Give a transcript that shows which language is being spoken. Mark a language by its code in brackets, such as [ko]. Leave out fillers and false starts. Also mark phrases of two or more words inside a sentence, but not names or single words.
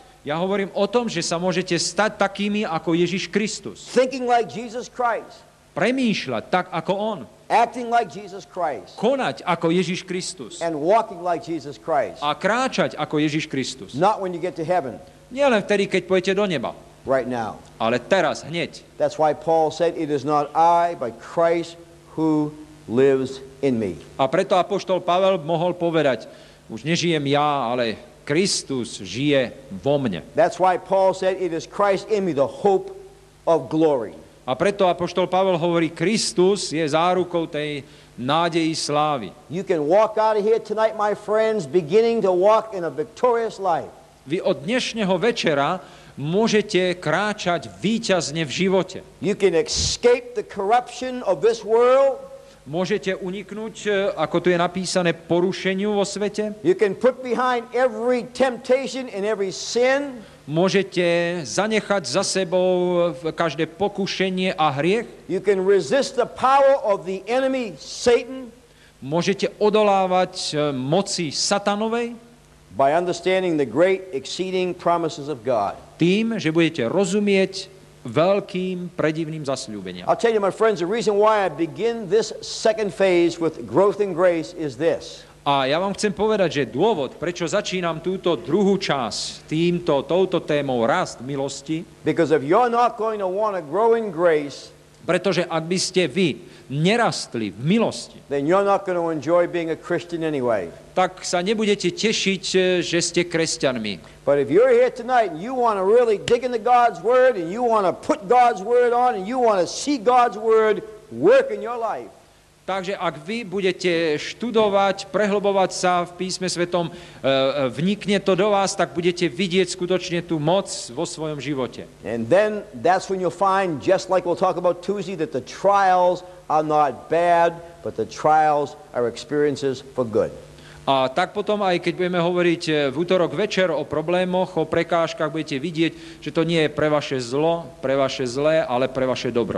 [sk] Ja hovorím o tom, že sa môžete stať takými ako Ježiš Kristus. [en] Thinking like Jesus Christ. [sk] Premýšľať tak ako on. [en] Acting like Jesus Christ. [sk] Konať ako Ježiš Kristus. [en] And walking like Jesus Christ. [sk] A kráčať ako Ježiš Kristus. [en] Not when you get to heaven. [sk] Nie len vtedy, keď pôjdete do neba. [en] Right now. [sk] Ale teraz, hneď. [en] That's why Paul said, it is not I, but Christ who lives in me. [sk] A preto apoštol Pavel mohol povedať, už nežijem ja, ale Kristus žije vo mne. [en] That's why Paul said, it is Christ in me, the hope of glory. [sk] A preto apoštol Pavel hovorí, Kristus je zárukou tej nádeji slávy. [en] You can walk out of here tonight, my friends, beginning to walk in a victorious life. [sk] Vy od dnešného večera môžete kráčať víťazne v živote. [en] You can escape the corruption of this world. [sk] Môžete uniknúť, ako tu je napísané, porušeniu vo svete. [en] You can put behind every temptation and every sin. [sk] Môžete zanechať za sebou každé pokušenie a hriech. [en] You can resist the power of the enemy, Satan. [sk] Môžete odolávať moci satanovej. [en] By understanding the great exceeding promises of God. [sk] Tým, že budete rozumieť veľkým predivným zasľúbeniam. [en] I'll tell you, my friends, the reason why I begin this second phase with growth in grace is this. [sk] A ja vám chcem povedať, že dôvod, prečo začínam túto druhú časť touto témou rast milosti, [en] because if you're not going to want to grow in grace, [sk] pretože ak by ste vy nerastli v milosti, [en] then you're not going to enjoy being a Christian anyway. [sk] tak sa nebudete tešiť, že ste kresťanmi. [en] But if you're here tonight and you want to really dig into God's Word and you want to put God's Word on and you want to see God's Word work in your life, [sk] takže ak vy budete študovať, prehlbovať sa v písme svetom, vnikne to do vás, tak budete vidieť skutočne tú moc vo svojom živote. [en] and then that's when you'll find, just like we'll talk about Tuesday, that the trials are not bad, but the trials are experiences for good. [sk] A tak potom, aj keď budeme hovoriť v útorok večer o problémoch, o prekážkach, budete vidieť, že to nie je pre vaše zlo, pre vaše zlé, ale pre vaše dobro.